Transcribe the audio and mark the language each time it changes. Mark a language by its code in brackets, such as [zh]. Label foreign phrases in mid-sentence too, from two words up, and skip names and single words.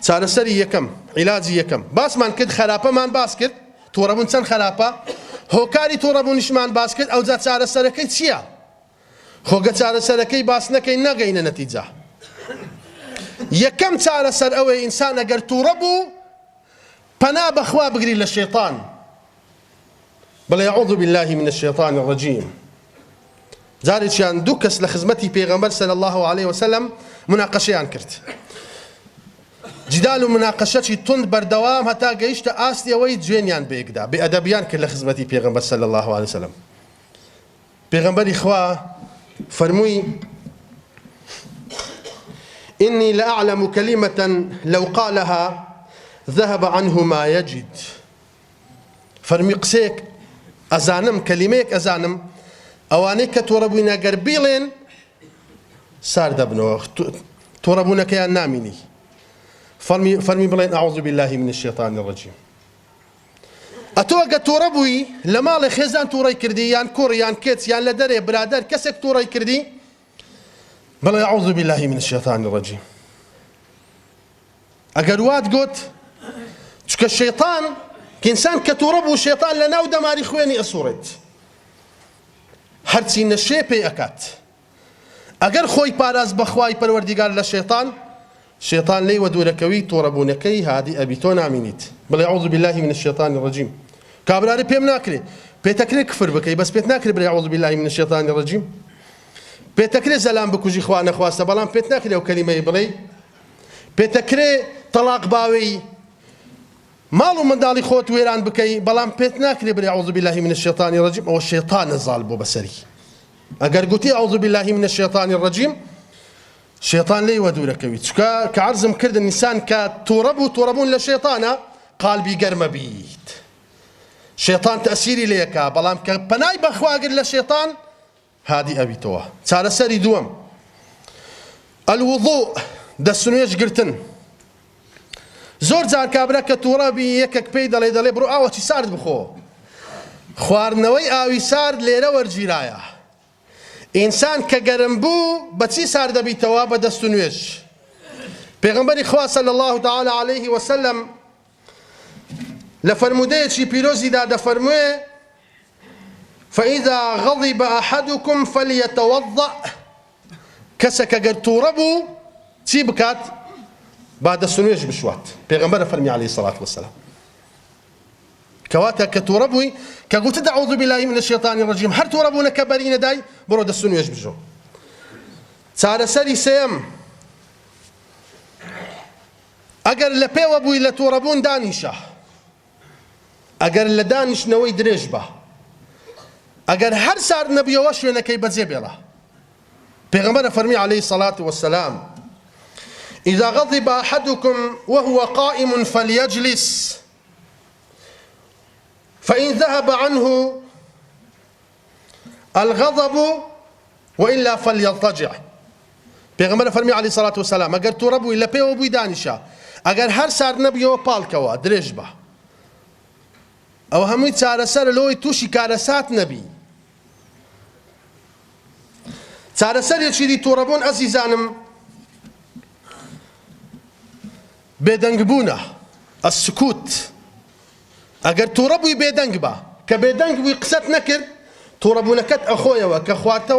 [ckb] چارەسەری یەکەم عیلاجی یەکەم باسمان کرد خراپەمان باس کرد تووڕەبوون چەند خراپە هۆکاری تووڕەبوونیشمان باس کرد ئەوجا چارەسەرەکەی چییە خۆگە چارەسەرەکەی باس نەکەین نەگەینە نەتیجە یەکەم چارەسەر ئەوەی ئینسان ئەگەر تووڕە بوو پەنا بەخوا بگری لە شەیطان بڵێ [ar] ئەعوذ بالله من الشیطان الرجیم [ckb] جارێکیان دوو کەس لە خزمەتی پێغەمبەر [ar] صلی الله عليه وسلم [ckb] مناقەشەیان کرد جدال و مناقەشەی تند بەردەوام هەتا گەیشتە ئاستی ئەوەی جوێنیان بەیەکدا بێئەدەبیان کرد لە خزمەتی پێغەمبەر [ar] صلی الله عليه وسلم [ckb] پێغەمبەری خوا فەرمووی [ar] إني لأعلم كلمة لو قالها ذهب عنه ما يجد [ckb] فەرمی قسێک ئەزانم کەلیمەیەک ئەزانم ئەوانەی کە تووڕەبووینە گەر بیڵێن سار دەبنەوە تووڕەبوونەکەیان نامینی فەرمی بڵێن [ar] ئەعوذ بالله من الشیطان الرجیم [ckb] ئەتۆ ئەگە تووڕە بووی لە ماڵی خێزان تووڕەی کردی یان کوڕ یان کێچ یان لە دەرێ برادەر کەسێک تووڕەی کردی بڵێ [ar] ئەعوذ بالله من الشیطان الرجیم [ckb] ئەگەر وات گوت چکە شەیطان ئینسان کە تووڕە بوو شەیطان لە ناو دەماری خوێنی ئەسوڕێت هەرچی نەشێ پێی ئەکات ئەگەر خۆی پاراز بەخوای پەروەردیگار لە شەیطان لێی وە دوورەکەوی تووڕەبوونەکەی هادی ئەبی تۆ نامینیت بڵێ [ar] ئەعوذ بالله من الشیطان الرجیم [ckb] کابرای پێم ناکرێ پێتەکرێ کفر بکەی بەس پێت ناکرێ بڵێ [ar] ئەعوذ بالله من الشیطان الرجیم [ckb] پێتەکرێ زەلام بکوژی خوا نەخواستە بەڵام پێت ناکرێ ئەو کەلیمەی بڵێ پێتەکرێ تەلاق باوەی ماڵ و منداڵی خۆت وێران بکەی بەڵام پێت ناکرێ بڵێ [ar] ئەعوذ بالله من الشیطان الرجیم [ckb] ئەوە شەیطانە زاڵ بۆ بەسەری ئەگەر گوتی [ar] ئەعوذ بالله من الشیطان [ckb] الرجیم شەیطان لێی وە دوورەکەوی چکە کە عەرزم کردن ئینسان کە تووڕە بوو تووڕەبوون لە شەیطانە قالبی گەرمە بیت شەیطان تەئسیری لێیەکا بەڵام کە پەنای بەخوا گرت لە شەیطان هادی ئەبیتەوە چارەسەری دووەم الوضوء دەستنوێژ گرتن زۆر جار کابرا کە تووڕەبی یەکێک پێی دەڵێ بڕۆ ئاوەکی سارد بخۆ خواردنەوەی ئاوی سارد لێرە وەرگیرایە ئینسان کە گەرم بوو بەچی سار دەبیتەوە بە دەست و نوێژ پێغەمبەری خوا [ar] صلی الله تعالی عليه وسلم [ckb] لە فەرمودەیەکی پیرۆزیدا دەفەرموێ [ar] فإذا غضب أحدكم فليتوضأ [ckb] کەسێک ئەگەر تووڕە بوو چی بکات با دەست و نوێژ بشوات پێغەمبەر فەرمی [ar] عليه الصلاة والسلام [ckb] کەواتە کە تووڕە بووی کە گوتت [ar] ئەعوذ بالله من الشیطان الرجیم [ckb] هەر تووڕەبوونەکە بەری نەدای بڕۆ دەست و نوێژ بژۆ چارەسەری سێم ئەگەر لە پێوە بووی لە تووڕەبوون دانیشە ئەگەر لە دانیشتنەوەی درێژ بە ئەگەر هەر سارد نەبیەوە شوێنەکەی بەجێ بێڵە پێغەمبەر فەرمی [ar] عليه الصلاة والسلام إذا غضب أحدكم وهو قائم فليجلس فإن ذهب عنه الغضب وإلا فليضطجع [ckb] پێغەمبەر فەرمی [ar] عليه الصلاة والسلام [ckb] ئەگەر تووڕە بووی لە پێوە بووی دانیشە ئەگەر هەر سارد نەبیەوە پاڵکەوە درێژ بە ئەوە هەمووی چارەسەر لەوەی تووشی کارەسات نەبی چارەسەرێکی دی تووڕەبوون ئەزیزانم بێدەنگبوونە السکوت ئەگەر تووڕە بووی بێدەنگ بە کە بێدەنگ بووی قسەت نەکرد تووڕەبوونەکەت ئەخۆیەوە کە خواردتەوە